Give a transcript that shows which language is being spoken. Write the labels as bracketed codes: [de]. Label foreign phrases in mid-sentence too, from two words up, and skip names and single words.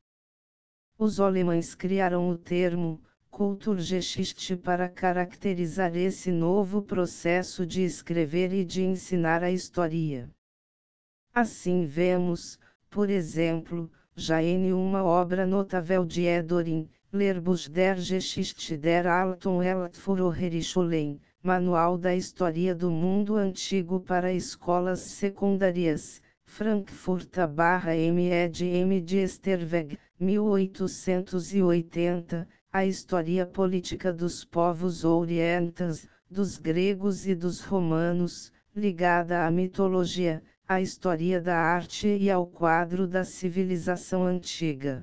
[pt] Os alemães criaram o termo Kulturgeschichte para caracterizar esse novo processo de escrever e de ensinar a história. Assim vemos, por exemplo, já em uma obra notável de Edorin, [de] Lehrbuch der Geschichte der Alten Welt für Hochschulen, [pt] Manual da História do Mundo Antigo para Escolas Secundárias, Frankfurt/ME de M. de Esterweg, 1880, a história política dos povos orientais, dos gregos e dos romanos, ligada à mitologia, à história da arte e ao quadro da civilização antiga.